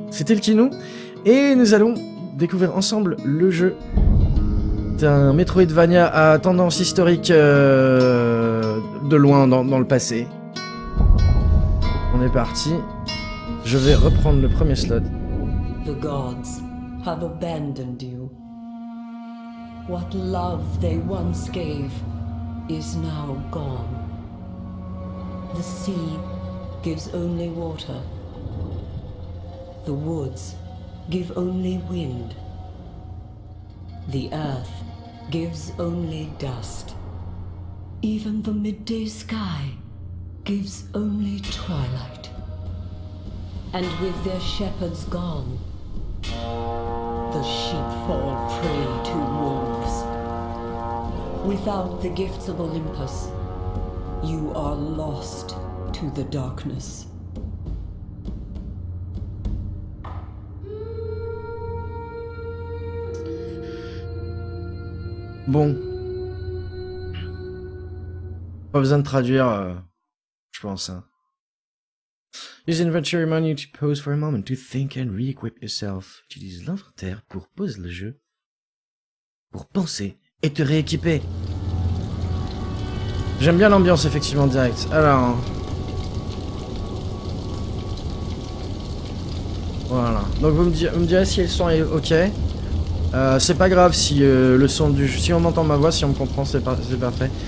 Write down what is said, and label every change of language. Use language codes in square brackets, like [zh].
[fr] C'était le Kino et nous allons découvrir ensemble le jeu d'un Metroidvania à tendance historique de loin dans le passé. On est parti. Je vais reprendre le premier slot. [en] The gods have abandoned you. What love they once gave is now gone. The sea gives only water. The woods give only wind. The earth gives only dust. Even the midday sky gives only twilight. And with their shepherds gone, the sheep fall prey to wolves. Without the gifts of Olympus, you are lost to the darkness. [fr] Bon. Pas besoin de traduire, je pense. Hein. [en] This adventure remind you to pause for a moment, to think and re-equip yourself. [fr] Tu utilises l'inventaire pour poser le jeu, pour penser et te rééquiper. J'aime bien l'ambiance effectivement direct. Alors... Voilà. Donc vous me direz si le son est ok. C'est pas grave si le son du jeu... Si on entend ma voix, si on me comprend, c'est parfait.